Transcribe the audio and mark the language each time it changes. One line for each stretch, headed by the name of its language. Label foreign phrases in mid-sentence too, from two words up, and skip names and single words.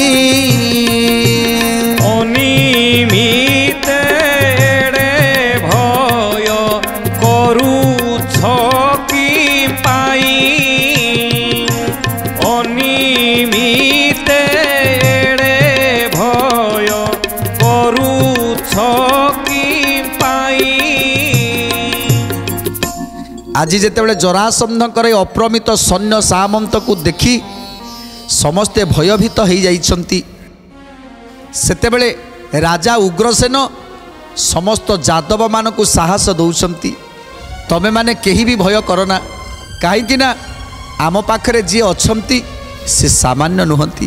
Odia: ଅନିମିତ୍ତେ ଭୟ କରୁଛ କି ପାଇଁ ଅନିମିତ୍ତେ ଭୟ କରୁଛ କି ପାଇଁ। ଆଜି ଯେତେବେଳେ ଜରାସନ୍ଧଙ୍କର ଏ ଅପ୍ରମିତ ସୈନ୍ୟ ସାମନ୍ତକୁ ଦେଖି ସମସ୍ତେ ଭୟଭୀତ ହୋଇଯାଇଛନ୍ତି, ସେତେବେଳେ ରାଜା ଉଗ୍ରସେନ ସମସ୍ତ ଯାଦବମାନଙ୍କୁ ସାହସ ଦେଉଛନ୍ତି, ତମେମାନେ କେହି ବି ଭୟ କରନା, କାହିଁକି ନା ଆମ ପାଖରେ ଯିଏ ଅଛନ୍ତି ସେ ସାମାନ୍ୟ ନୁହନ୍ତି।